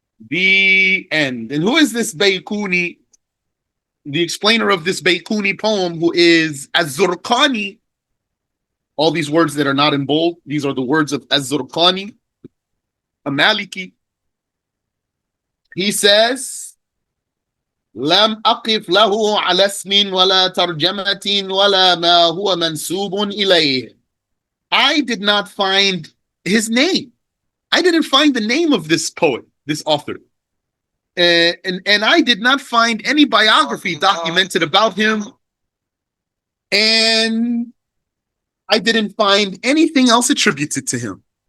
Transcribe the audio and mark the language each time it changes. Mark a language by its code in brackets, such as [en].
[en] The end. And who is this Bayquni? The explainer of this Bayquni poem, who is Az-Zurqani. All these words that are not in bold, these are the words of Az-Zurqani, a Maliki. He says, [ar] لم أقف له على اسم ولا ترجمة ولا ما هو منسوب إليه. [en] I did not find his name. I didn't find the name of this poet, this author. And I did not find any biography documented about him. And I didn't find anything else attributed to him.